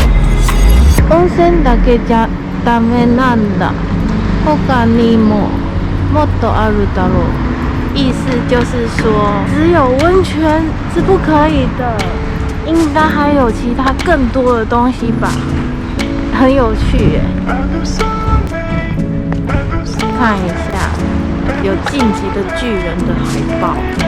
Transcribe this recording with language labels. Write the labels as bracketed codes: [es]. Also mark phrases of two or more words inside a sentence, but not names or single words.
[ja] 温泉だけじゃダメなんだ。他にももっとあるだろう。 [zh] 意思就是说，只有温泉是不可以的，应该还有其他更多的东西吧。很有趣耶！看一下，有《晋级的巨人》的海报。